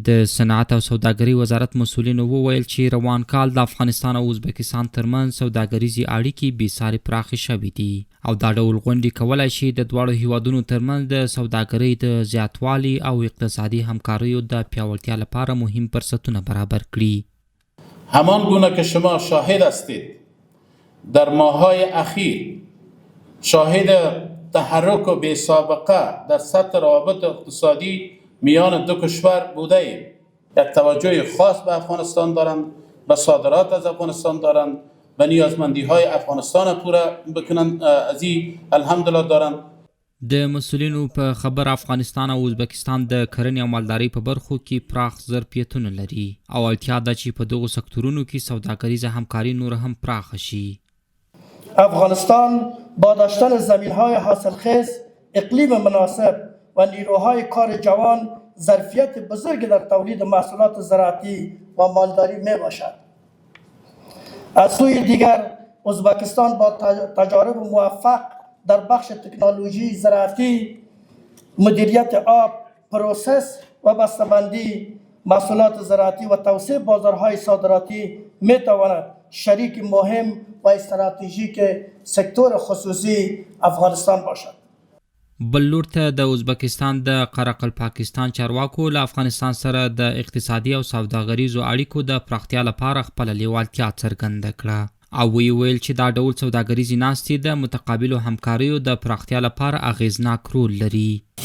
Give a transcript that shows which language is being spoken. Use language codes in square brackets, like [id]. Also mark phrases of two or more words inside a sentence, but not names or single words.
[ps] د صنعت او سوداګرۍ وزارت مسؤلینو وویل چې روان کال د افغانستان او ازبکستان ترمنځ سوداګریزې اړیکې بېساري پراخې شوې دي او دا ډول غونډې کولی شي د دواړو هیوادونو ترمنځ د سوداګرۍ د زیاتوالي او اقتصادي همکاریو د پیاوړتیا لپاره مهم فرصتونه برابر کړي. [fa] همان گونه که شما شاهد هستید در ماه‌های اخیر شاهد تحرک بی سابقه در سطح روابط اقتصادی میان دو کشور بوده ایم. یک توجه خاص به افغانستان دارند، به صادرات از افغانستان دارند، به نیازمندی های افغانستان پوره بکنند، از این الحمدلله دارند. [ps] د مسؤلینو په خبر افغانستان او ازبکستان د کرنې او مالدارۍ په برخو کې پراخ ظرفیتونه لري او اړتیا ده چې په دغو سکتورونو کې سوداګریزه همکاري نور هم پراخه شي. [fa] افغانستان با داشتن زمین‌های حاصلخیز، اقلیم مناسب و نیروهای کار جوان ظرفیت بزرگی در تولید محصولات زراعتی و مالداری میباشد. از سوی دیگر ازبکستان با تجارب موفق در بخش تکنولوژی زراعتی، مدیریت آب، پروسس و بسته‌بندی محصولات زراعتی و توسعه بازارهای صادراتی میتواند شریک مهم و استراتژیک سکتور خصوصی افغانستان باشد. [ps] بل لور ته د ازبکستان د قرقل پاکستان چارواکو له افغانستان سره د اقتصادي او سوداګریزو اړیکو د پراختیا لپاره خپله لیوالتیا څرګنده کړه او ویل چې دا ډول سوداګریزې ناستې د متقابلو همکاریو د پراختیا لپاره اغیزناک رول لري.